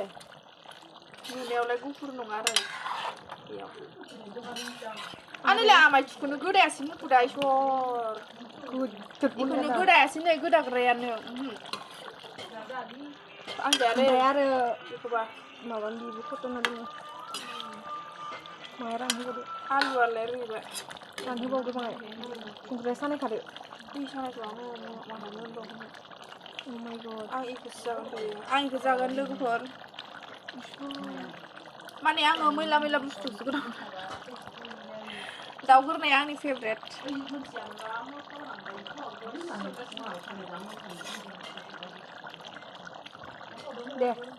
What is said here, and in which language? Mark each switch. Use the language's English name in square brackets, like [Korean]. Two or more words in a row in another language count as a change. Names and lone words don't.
[Bodo] नुनायावलाय गुफुर नङा आरो बेयाव आनैलाय आमाय थिखौनो गोदायासै मुखुदा इसर बेखौनो गोदायासै नै गोदाग्रायानो आं जायालै आरो बेखौबा माबा बिबो खथना दङ माया रानहोबावदो आलुआलाय रुइबाय रानहोबावदो बाङाय संख्रिया सानायखादो दै सानायखौ आङो माहायनो होनबावगोन [English] Oh my god [Bodo] आं इखौसो जागोन दायो आं इखौ जागोन लोगोफोर माने आङो मैला मैला बुस्थुसो गोनां दाउ गोरनाया आंनि फेभरेट दे